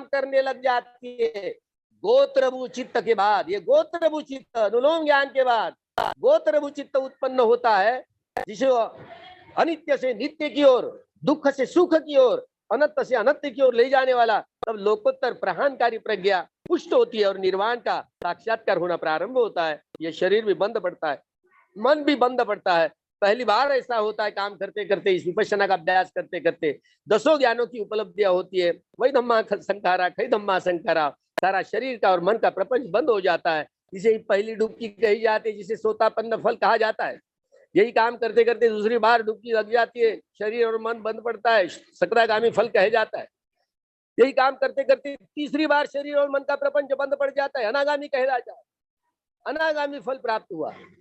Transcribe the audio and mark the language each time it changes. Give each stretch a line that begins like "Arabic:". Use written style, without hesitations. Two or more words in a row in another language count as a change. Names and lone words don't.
Hindi: करने लग जाती है, गोत्रभू चित्त के बाद, ये गोत्रभू चित्त अनुलोम ज्ञान के बाद गोत्रभू चित्त उत्पन्न होता है, जिसे अनित्य से नित्य की ओर, दुख से सुख की ओर, अनंत से अनंत की ओर ले जाने वाला तब लोकोत्तर प्रहानकारी प्रज्ञा पुष्ट होती है और निर्वाण का साक्षात्कार होना प्रारंभ होता है। यह शरीर भी बंद पड़ता है, मन भी बंद पड़ता है। पहली बार ऐसा होता है काम करते करते, इस विपश्यना का अभ्यास करते करते दसों ज्ञानों की उपलब्धियां होती है।
Pali: वही धम्मा संखारा खै धम्मा संखारा,
Hindi: सारा शरीर का और मन का प्रपंच बंद हो जाता है। इसे पहली डुबकी कही जाती है, जिसे सोतापन्न फल कहा जाता है। यही काम करते करते दूसरी बार डुबकी लग जाती है, शरीर और मन बंद पड़ता है, सकरागामी फल कहे जाता है। यही काम करते करते तीसरी बार शरीर और मन का प्रपंच बंद पड़ जाता है, अनागामी कहे जाता है, अनागामी फल प्राप्त हुआ।